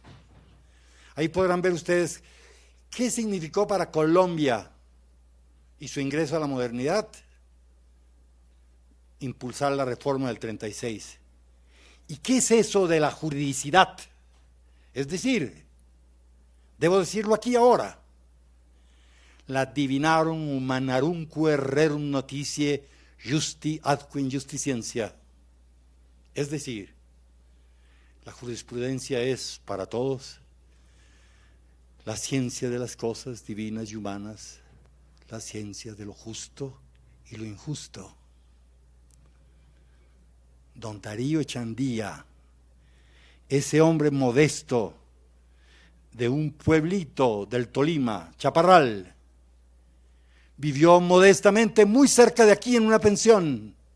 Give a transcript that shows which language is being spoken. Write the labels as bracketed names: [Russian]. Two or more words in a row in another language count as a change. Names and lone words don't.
[Spanish] Ahí podrán ver ustedes qué significó para Colombia y su ingreso a la modernidad impulsar la reforma del 36. ¿Y qué es eso de la juridicidad? Es decir, debo decirlo aquí ahora, la [Latin] divinarum humanarumque rerum noticie justi adque injusticientia. [Spanish] Es decir, la jurisprudencia es para todos la ciencia de las cosas divinas y humanas, la ciencia de lo justo y lo injusto. Don Darío Echandía, ese hombre modesto de un pueblito del Tolima, Chaparral, vivió modestamente muy cerca de aquí en una pensión.